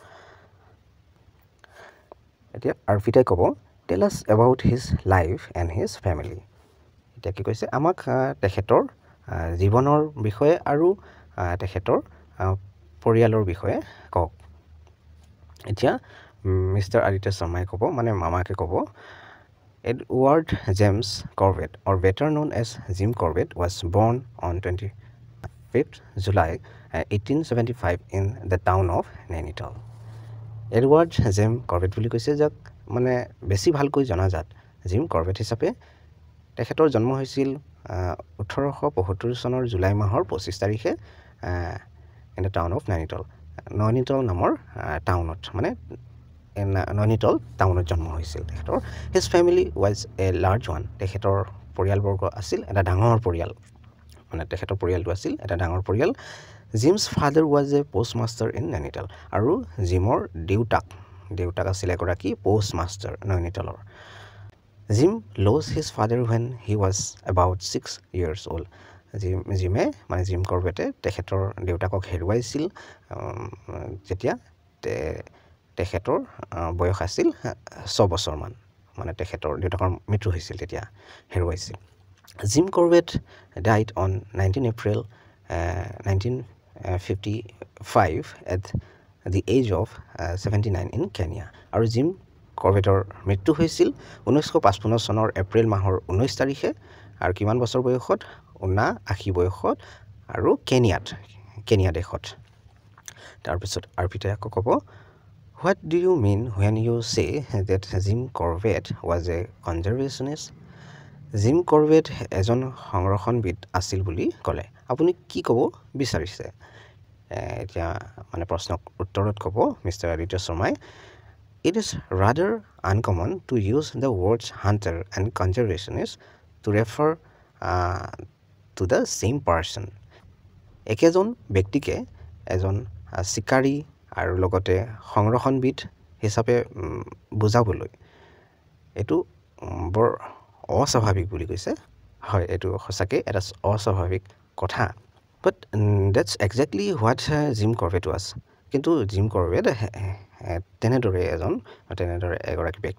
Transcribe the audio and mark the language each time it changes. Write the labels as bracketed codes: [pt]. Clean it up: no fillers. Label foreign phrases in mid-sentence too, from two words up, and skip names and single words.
[as] এতিয়া আৰফিতাই ক'ব [en] Tell us about his life and his family [as] এতিয়া কি কৈছে আমাক তেখেতৰ জীৱনৰ বিষয়ে আৰু তেখেতৰ পৰিয়ালৰ বিষয়ে কওক এতিয়া মিষ্টাৰ আদিত্য শৰ্মাই ক'ব মানে মামাকে ক'ব এডৱাৰ্ড জেমছ কৰবেট অৰ [en] better known as Jim Corbett was born on 25th July 1875 in the town of Nainital [as] এডৱাৰ্ড জেম কৰবেট বুলি কৈছে যাক মানে বেছি ভালকৈ জনাজাত জিম কৰবেট হিচাপে তেখেতৰ জন্ম হৈছিল 1875 চনৰ জুলাই মাহৰ 25 তাৰিখে [en] in the town of Nainital [as] নামৰ টাউনত মানে নৈনিতাল টাউনত জন্ম হৈছিল তেখেতৰ [en] His family was a large one [as] তেখেতৰ পৰিয়ালবৰ্গ আছিল এটা ডাঙৰ পৰিয়াল মানে তেখেতৰ [en] পৰিয়ালটো আছিল এটা ডাঙৰ পৰিয়াল Jim's father was a post master in Nainital আৰু [as] জিমৰ দেউতাক আছিল এগৰাকী পোষ্ট মাষ্টাৰ নৈনিতালৰ [en] Jim lost his father when he was about 6 years old [as] জিমে মানে জিম কৰবেটে তেখেতৰ দেউতাকক হেৰুৱাইছিল যেতিয়া তেখেতৰ বয়স আছিল 6 বছৰমান মানে তেখেতৰ দেউতাকৰ মৃত্যু হৈছিল তেতিয়া হেৰুৱাইছিল [en] Jim Corbett died on 19 April 1955 at the age of 79 in Kenya [as] আৰু জিম কৰবেটৰ মৃত্যু হৈছিল 1955 চনৰ এপ্ৰিল মাহৰ 19 তাৰিখে আৰু কিমান বছৰ বয়সত 79 বয়সত আৰু কেনিয়া দেশত তাৰপিছত আৰপিতে আকৌ ক'ব [en] What do you mean when you say that Jim Corbett was a conservationist? [as] জিম কৰবেট এজন সংৰক্ষণবিদ আছিল বুলি ক'লে আপুনি কি ক'ব বিচাৰিছে এতিয়া মানে প্ৰশ্নক উত্তৰত ক'ব মিষ্টাৰ আদিত্য শৰ্মাই [en] It is rather uncommon to use the words hunter and conservationist to refer to the same person. [as] একেজন ব্যক্তিকে এজন শিকাৰী আৰু লগতে সংৰক্ষণবিদ হিচাপে বুজাবলৈ এইটো বৰ অস্বাভাৱিক বুলি কৈছে হয় এইটো সঁচাকৈ এটা অস্বাভাৱিক কথা [en] But that's exactly what Jim Corbett was [as] কিন্তু জিম কৰবেট তেনেদৰে এগৰাকী